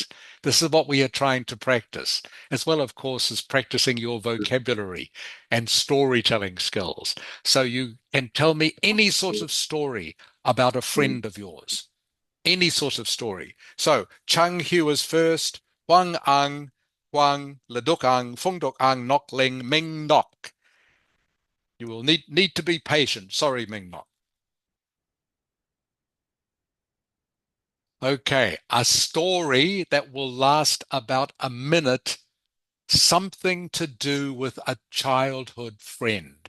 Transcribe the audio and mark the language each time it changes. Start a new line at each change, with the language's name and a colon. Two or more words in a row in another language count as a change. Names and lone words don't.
English: This is what we are trying to practice, as well, of course, as practicing your vocabulary and storytelling skills. So you can tell me any sort of story about a friend of yours, any sort of story. So Chung Hu is first, Huang Ang, Huang, Leduk Ang, Fung Duk Ang, Nok Ling, Ming Nok. You will need to be patient. Sorry, Ming Nok. Okay, a story that will last about a minute, something to do with a childhood friend.